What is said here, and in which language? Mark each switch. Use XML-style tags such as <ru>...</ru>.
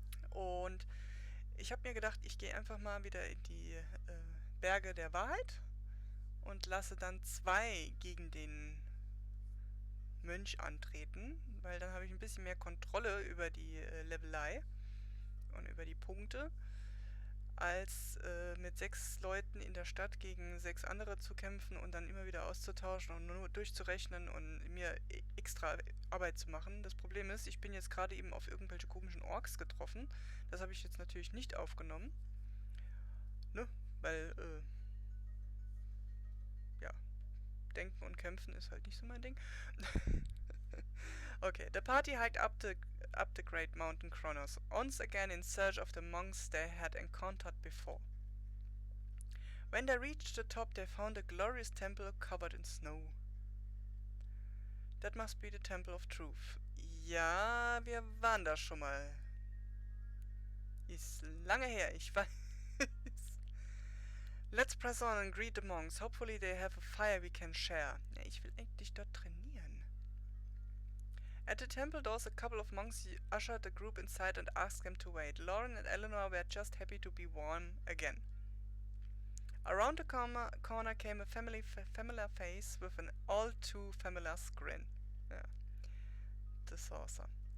<de>Und ich habe mir gedacht, ich gehe einfach mal wieder in die Berge der Wahrheit und lasse dann 2 gegen den Mönch antreten, weil dann habe ich ein bisschen mehr Kontrolle über die Levelei und über die Punkte, als mit 6 Leuten in der Stadt gegen 6 andere zu kämpfen und dann immer wieder auszutauschen und nur durchzurechnen und mir extra Arbeit zu machen. Das Problem ist, ich bin jetzt gerade eben auf irgendwelche komischen Orks getroffen. Das habe ich jetzt natürlich nicht aufgenommen. Ne? Weil, ja, denken und kämpfen ist halt nicht so mein Ding.</de> <en>Okay, the party hiked up the Great Mountain Kronos, once again in search of the monks they had encountered before. When they reached the top, they found a glorious temple covered in snow. That must be the Temple of Truth.</en> <de>Ja, wir waren da schon mal. Ist lange her, ich weiß.</de> <en>Let's press on and greet the monks. Hopefully they have a fire we can share.</en> <de>Ja, ich will eigentlich dort trainieren.</de> <en>At the temple doors, a couple of monks ushered the group inside and asked them to wait. Loren and Eleanor were just happy to be warm again. Around the corner came a familiar face with an all too familiar grin. Yeah, the saucer.</en>